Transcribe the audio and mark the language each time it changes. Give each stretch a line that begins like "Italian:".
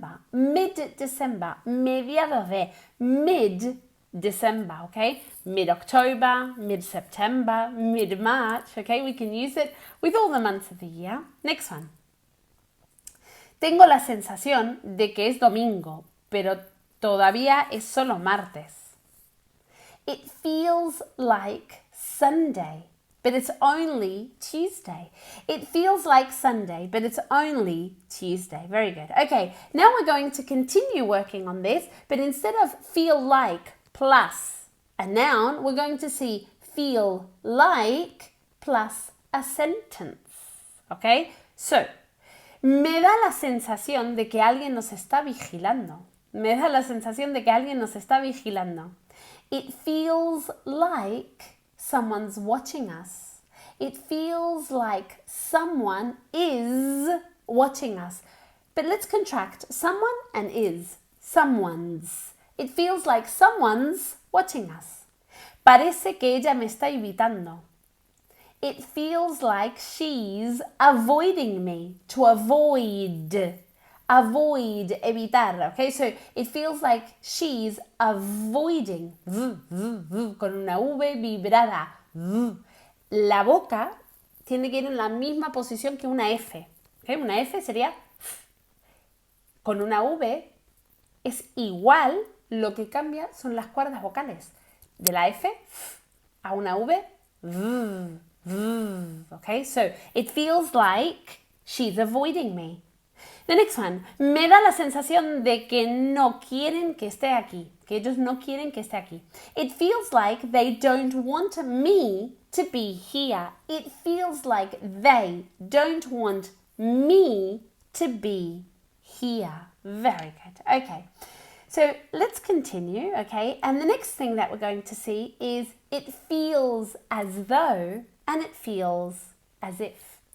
English: Mid-December,
Spanish: mediados de
English: mid-December, okay? Mid-October, mid-September, mid-March, okay? We can use it with all the months of the year. Next one.
Spanish: Tengo la sensación de que es domingo, pero todavía es solo martes.
English: It feels like Sunday, but it's only Tuesday. It feels like Sunday, but it's only Tuesday. Very good. Okay, now we're going to continue working on this, but instead of feel like plus a noun, we're going to see feel like plus a sentence. Okay, so,
Spanish: me da la sensación de que alguien nos está vigilando. Me da la sensación de que alguien nos está vigilando.
English: It feels like someone's watching us. It feels like someone is watching us. But let's contract someone and is. Someone's. It feels like someone's watching us.
Spanish: Parece que ella me está evitando.
English: It feels like she's avoiding me. To avoid. avoid,
Spanish: evitar,
English: okay? So it feels like she's avoiding,
Spanish: con una V vibrada. La boca tiene que ir en la misma posición que una F, okay? Una F sería con una V es igual, lo que cambia son las cuerdas vocales. De la F a una V, okay?
English: So it feels like she's avoiding me. The next one,
Spanish: me da la sensación de que no quieren que esté aquí, que ellos no quieren que esté aquí.
English: It feels like they don't want me to be here. It feels like they don't want me to be here. Very good. Okay. So let's continue, okay? And the next thing that we're going to see is it feels as though and it feels as if.